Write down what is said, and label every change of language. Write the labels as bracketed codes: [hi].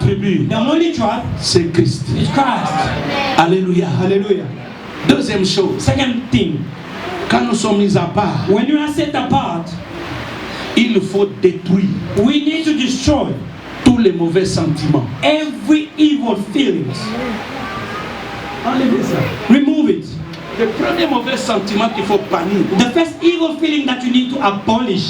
[fr] tribu, [en] The only tribe [fr] c'est Christ. [en] is Christ. [fr] Alléluia. [en] Hallelujah. [fr] Deuxième chose, [en] Second thing, [fr] quand nous sommes mis à part, [en] when you are set apart, [fr] il faut détruire [en] we need to destroy [fr] tous les mauvais sentiments. [en] every evil feelings. Remove it. [fr] Le premier mauvais sentiment qu'il faut bannir, [en] The first evil feeling that you need to abolish